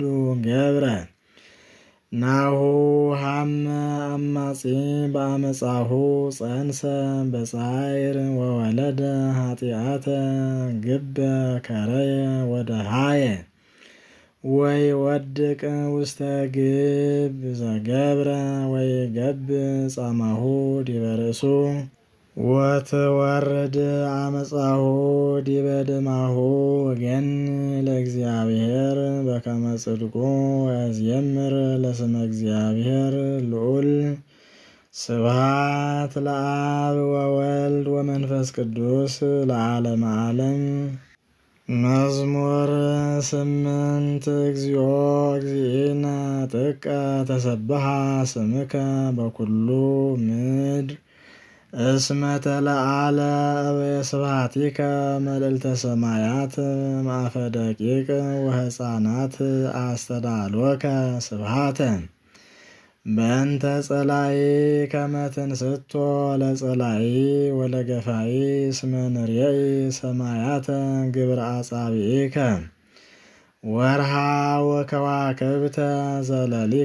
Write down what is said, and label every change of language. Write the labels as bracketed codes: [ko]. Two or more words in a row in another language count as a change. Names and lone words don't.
[gez] ገብረ ናሁ ሀመ አማጺ በአመጻሁ ጸንሰ በጻዕር ወወለደ ኃጢአተ ግበ ከረየ ወደሃየ ወይ ወድቅ ውስተ ግብ ዘገብረ ወይ ገብ ጻማሁ ዲበ ርእሱ ወትወርድ አመጻሁ ዲበ ድማሁ ወገን ለእግዚአብሔር በከመ ጽድቁ ወያዝየምር ለስመ እግዚአብሔር ልዑል ስብሐት ለአብ ወወልድ ወመንፈስ ቅዱስ ለዓለመ ዓለም። መዝሙር 8 እግዚኦ እግዚእነ ጥቀ ተሰብሐ ስምከ በኩሉ ምድር እስመ ተለዓለ በስብሐቲከ መልዕልተ ሰማያት ማእፈ ደቂቅ ወሕፃናት አስተዳልወከ ስብሐተ በእንተ ጸላኢ ከመ ትንስቶ ለጸላኢ ወለገፋኢ እስመ ንርኤኢ ሰማያተ ግብረ አጻብዒከ ወርሃ ወከዋክብተ ዘለሊከ